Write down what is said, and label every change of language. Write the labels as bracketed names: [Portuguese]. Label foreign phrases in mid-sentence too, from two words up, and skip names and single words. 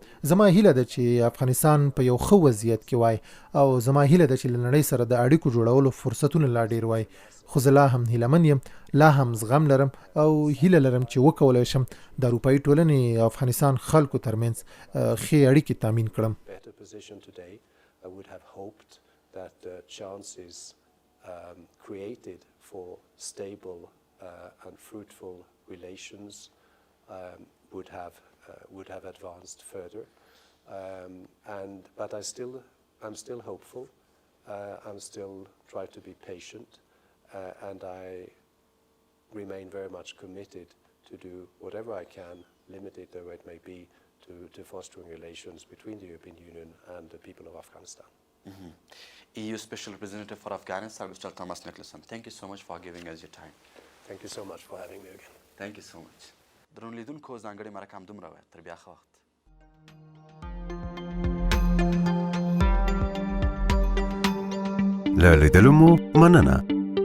[Pashto] زما هیله ده چې افغانستان په یو ښه وضعیت کې وای او زما هیله ده چې له نړۍ سره د اړیکو جوړولو فرصتونه لا ډیر وای. خو زه لا هم هیلهمن یم، لا هم زغم لرم او هیله لرم چې وکولی شم د اروپايي ټولنې او افغانستان خلکو ترمنځ ښې اړیکې تامین کړم. [English] that the chances created for stable and fruitful relations would have advanced further. But I'm still hopeful. I'm still trying to be patient, and I remain very much committed to do whatever I can, limited though it may be, to fostering relations between the European Union and the people of Afghanistan. Mm-hmm. EU Special Representative for Afghanistan, Mr. Thomas Nېکلاسن, thank you so much for giving us your time. Thank you so much for having me again. Thank you so much. [Pashto] درنو لیدونکو ځانګړې مرکه همدومره وه. تر بیا ښه وخت. له لیدلو مو مننه.